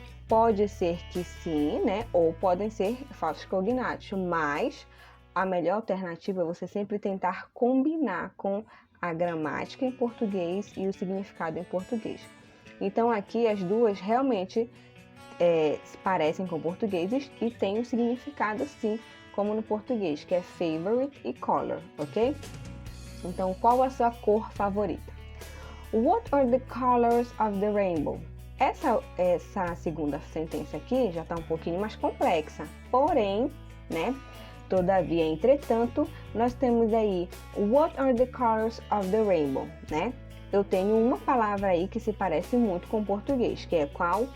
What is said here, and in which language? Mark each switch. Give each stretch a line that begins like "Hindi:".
Portuguese: Pode ser que sim, né? Ou podem ser falsos cognatos, mas a melhor alternativa é você sempre tentar combinar com a gramática em português e o significado em português. Então aqui as duas realmente se parecem com português e têm um significado sim, como no português, que é favorite e color, ok? Então, qual a sua cor favorita?
English: What are the colors of the rainbow?
Portuguese: Essa segunda sentença aqui já está um pouquinho mais complexa, porém, né? Todavia, entretanto, nós temos aí
English: what are the colors of the rainbow,
Portuguese: né? Eu tenho uma palavra aí que se parece muito com o português, que é qual?